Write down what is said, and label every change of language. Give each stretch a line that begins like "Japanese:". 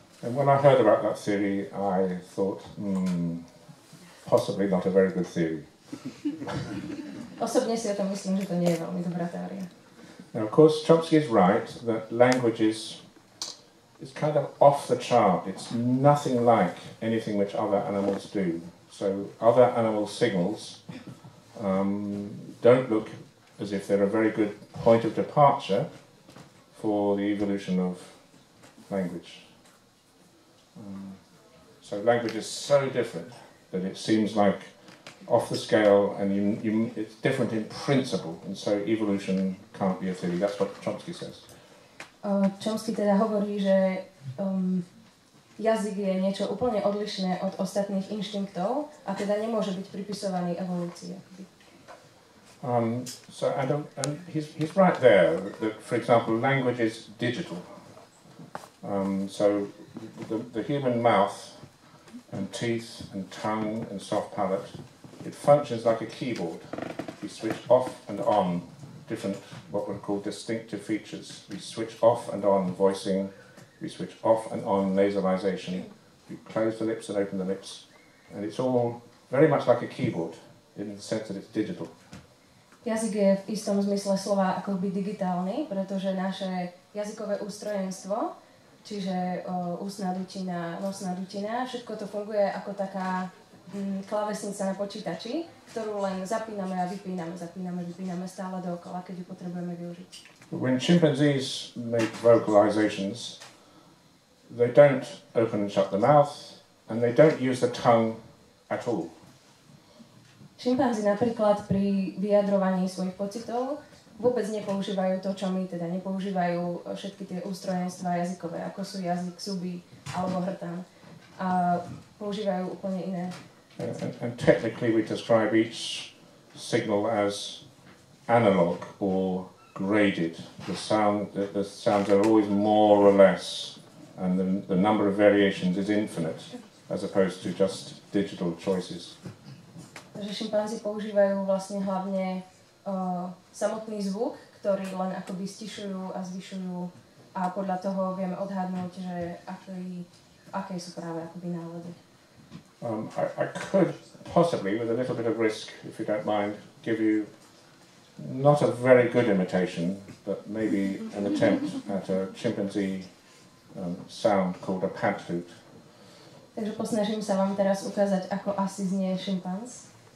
English: And when I heard about that theory, I thought, possibly not a very good theory.
Slovak: Osobne si o tom myslím, že to nie je veľmi dobrá teória.
English: Now, of course, Chomsky is right that language is kind of off the chart. It's nothing like anything which other animals do. So other animal signals don't look as if they're a very good point of departure for the evolution of language. So language is so different that it seems like off the scale, and it's different in principle, and so evolution can't be a theory. That's what Chomsky says.
Slovak: Chomsky teda hovorí, že jazyk je niečo úplne odlišné od ostatných inštinktov a teda nemôže byť pripisovaný evolúcii.
English: And he's right there that, for example, language is digital. So the human mouth and teeth and tongue and soft palate, it functions like a keyboard. We switch off and on different, what we call distinctive features. We switch off and on voicing, we switch off and on nasalization, we close the lips and open the lips, and it's all very much like a keyboard in the sense that it's digital.
Slovak: Jazyk je v istom zmysle slova akoby digitálny, pretože naše jazykové ústrojenstvo, čiže ústna dutina, nosná dutina, všetko to funguje ako taká klávesnica na počítači, ktorú len zapíname a vypíname stále dookola, keď ju potrebujeme využiť.
English: When chimpanzees make vocalizations, they don't open and shut the mouth, and they don't use the tongue at all.
Slovak: Šimpanzi napríklad pri vyjadrovaní svojich pocitov vôbec nepoužívajú to, čo my teda nepoužívajú všetky tie ústrojenstva jazykové, ako sú jazyk, zuby alebo hrtan. A používajú úplne iné.
English: And technically we describe each signal as analog or graded. The sounds are always more or less, and the number of variations is infinite, as opposed to just digital choices.
Slovak: Takže šimpanzi používajú vlastne hlavne samotný zvuk, ktorý len akoby stišujú a zvyšujú, a podľa toho vieme odhadnúť, že aké sú práve akoby nálady.
English: I could possibly, with a little bit of risk, if you don't mind, give you not a very good imitation, but maybe an attempt at a chimpanzee sound called a pant flute.
Slovak: Takže posnažím sa vám teraz ukázať, ako asi znie šimpanz.